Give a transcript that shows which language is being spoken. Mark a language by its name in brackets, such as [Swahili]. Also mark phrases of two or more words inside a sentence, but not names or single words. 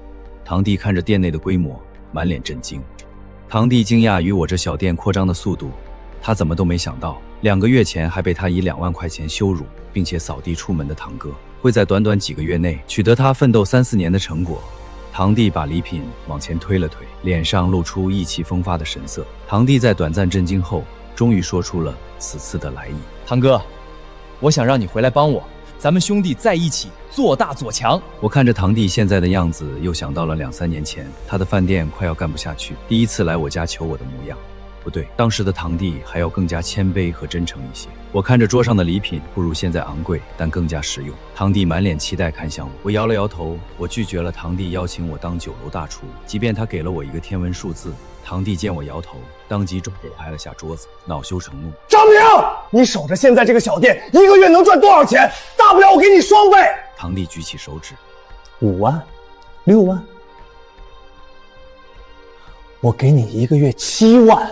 [Chinese] 堂弟看着店內的規模，滿臉震驚。堂弟驚訝於我這小店擴張的速度，他怎麼都沒想到，2個月前還被他以2萬塊錢羞辱並且掃地出門的堂哥，會在短短幾個月內取得他奮鬥3、4年的成果。堂弟把禮品往前推了推，臉上露出意氣風發的神色。堂弟在短暫震驚後，終於說出了此次的來意。堂哥，我想讓你回來幫我，咱们兄弟在一起做大做强。我看着堂弟现在的样子，又想到了2、3年前他的饭店快要干不下去，第一次来我家求我的模样。不对，当时的堂弟还要更加谦卑和真诚一些。我看着桌上的礼品不如现在昂貴，但更加实用。堂弟满脸期待看向我，我摇了摇头，我拒絕了堂弟邀請我当酒樓大廚，即便他給了我一個天文數字。堂弟見我搖頭，當即重手拍了下桌子，惱羞成怒。張明，你守着現在這個小店，1個月能賺多少錢？大不了我給你雙倍。堂弟舉起手指，5萬、6萬，我給你1個月7萬。